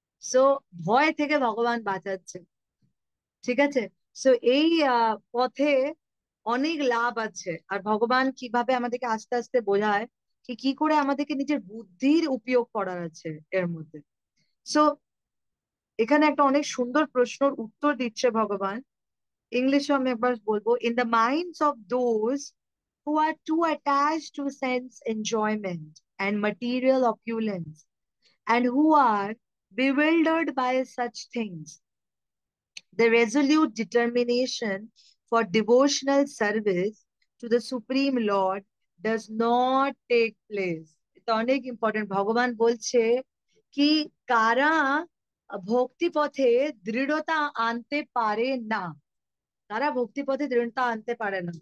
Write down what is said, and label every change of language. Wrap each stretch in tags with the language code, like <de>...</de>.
<bn>So ভয় থেকে ভগবান বাঁচাচ্ছে। ঠিক আছে, সো এই পথে অনেক লাভ আছে। আর ভগবান কিভাবে আমাদেরকে আস্তে আস্তে বোঝায় কি কি করে আমাদেরকে নিজের বুদ্ধির উপয়োগ করার আছে এর মধ্যে। সো এখানে একটা অনেক সুন্দর প্রশ্নের উত্তর দিচ্ছে ভগবান। ইংলিশে আমি একবার বলবো,</bn> <en>In the minds of those who are too attached to sense enjoyment and material opulence, and who are bewildered by such things, the resolute determination for devotional service to the Supreme Lord does not take place.</en> <bn>এটা অনেক important. ভগবান বলছে কি কারা ভক্তি পথে দৃঢ়তা আনতে পারে না, তারা ভক্তিপথে দৃঢ়তা আনতে পারে না।</bn>